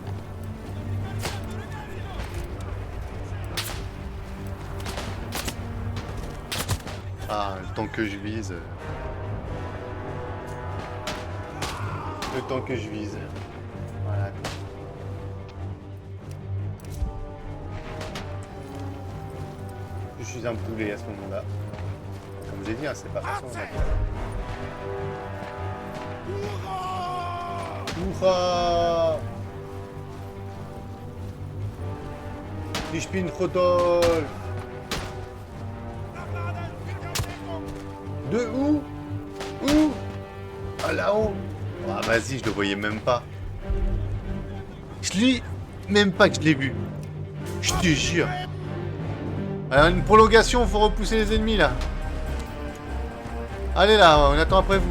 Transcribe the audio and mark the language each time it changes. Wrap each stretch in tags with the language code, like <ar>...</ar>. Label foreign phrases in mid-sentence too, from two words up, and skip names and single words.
<fr>Ah, le temps que je vise. Le temps que je vise. Voilà. Je suis un poulet à ce moment-là. Comme j'ai dit, hein, c'est pas façon.</fr> <de>Hurra! Hurra! Ich bin Rodolphe! Nachladen! Bitte um Deckung!</de> <fr>De où? Où? Ah là-haut! Ah vas-y, je le voyais même pas. Je l'ai même pas que je l'ai vu. Je te jure. Alors une prolongation, faut repousser les ennemis là. Allez là, on attend après vous.</fr>